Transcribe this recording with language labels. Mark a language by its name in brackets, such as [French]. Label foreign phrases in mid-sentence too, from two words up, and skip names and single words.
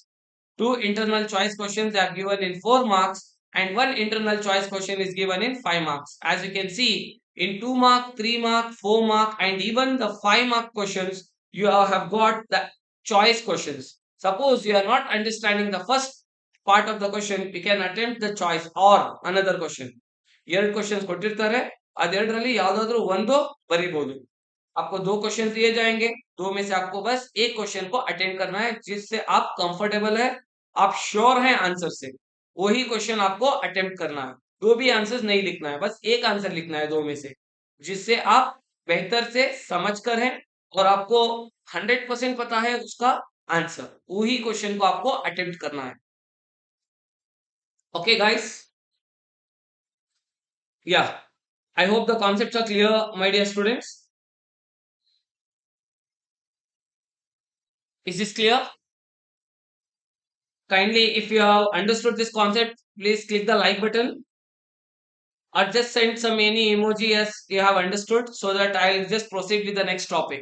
[English] 2 internal choice questions are given in 4 marks, and one internal choice question is given in 5 marks. As you can see, in 2 mark, 3 mark, 4 mark, and even the 5 mark questions, you have got the choice questions. Suppose you are not understanding the first part of the question, you can attempt the choice or another question. [Kannada] ಎರಡು ಕ್ವಶನ್ಸ್ ಕೊಟ್ಟಿರ್ತಾರೆ, ಅದೆರಡರಲ್ಲಿ ಯಾವ್ದಾದ್ರು ಒಂದು ಬರಿಬಹುದು. [Hindi] आपको 2 क्वेश्चन दिए जाएंगे, 2 में से आपको बस एक क्वेश्चन को अटेंड करना है जिससे आप कंफर्टेबल है, आप श्योर हैं आंसर से, वही क्वेश्चन आपको अटेम्प्ट करना है. दो भी आंसर्स नहीं लिखना है, बस एक आंसर लिखना है 2 में से, जिससे आप बेहतर से समझ कर हैं और आपको 100% पता है उसका आंसर, वही क्वेश्चन को आपको अटेम्प्ट करना है. [English] okay guys, yeah I hope the concepts are clear my dear students. is this clear? Kindly, if you have understood this concept, please click the like button or just send some any emoji as you have understood so that I'll just proceed with the next topic.